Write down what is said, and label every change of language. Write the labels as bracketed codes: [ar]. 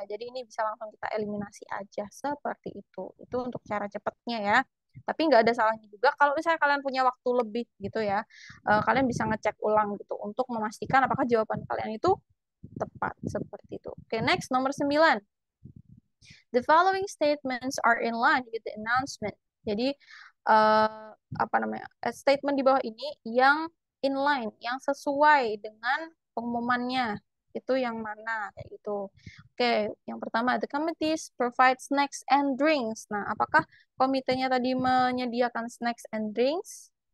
[id] Jadi ini bisa langsung kita eliminasi aja seperti itu. Itu untuk cara cepatnya ya. Tapi nggak ada salahnya juga kalau misalnya kalian punya waktu lebih gitu ya. Kalian bisa ngecek ulang gitu untuk memastikan apakah jawaban kalian itu tepat seperti itu. Oke, next nomor 9. [en] The following statements are in line with the announcement. [id] Jadi apa namanya? Statement di bawah ini yang in line, yang sesuai dengan pengumumannya. Itu yang mana kayak gitu. Oke, yang pertama, [en] the committees provide snacks and drinks. [id] Nah, apakah komitenya tadi menyediakan [en] snacks and drinks?